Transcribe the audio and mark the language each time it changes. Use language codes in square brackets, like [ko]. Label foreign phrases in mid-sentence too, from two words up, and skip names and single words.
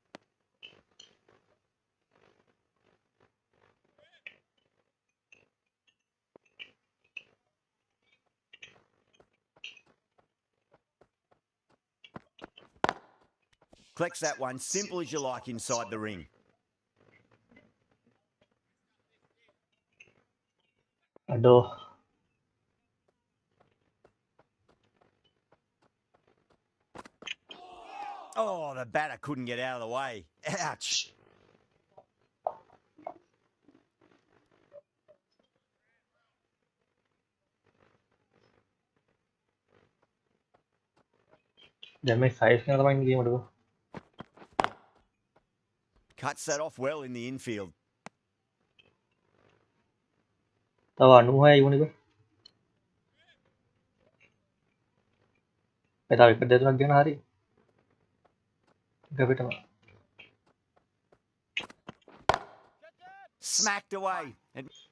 [en] Collects that one, simple as you like inside the ring. [si] අඩෝ [en] Oh, the batter couldn't get out of the way. Ouch. [si] දැන් මේ 5 කෙනා තමයි ගේමට බං. [en] Cuts that off well in the infield. [si] තව 96යි වුණේ බං. ඒ තව විකට් දෙකක් ගන්න හරි. එක පිටම. [en] Smacked away. And